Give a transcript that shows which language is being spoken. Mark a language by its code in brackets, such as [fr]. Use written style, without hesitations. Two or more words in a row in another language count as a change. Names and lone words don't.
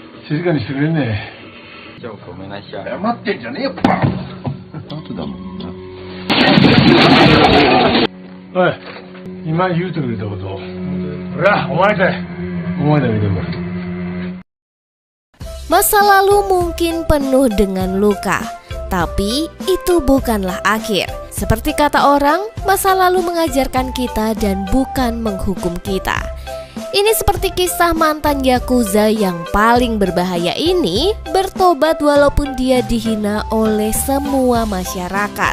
[ja] 静かにしてくれんね。じゃあごめんなさい。謝ってんじゃねえよ、バカ。後だもんな。おい、今言うてくれたこと。ほら、お前だけど。 [id] Masa lalu mungkin penuh dengan luka, tapi itu bukanlah akhir. Seperti kata orang, masa lalu mengajarkan kita dan bukan menghukum kita. Ini seperti kisah mantan Yakuza yang paling berbahaya ini bertobat walaupun dia dihina oleh semua masyarakat.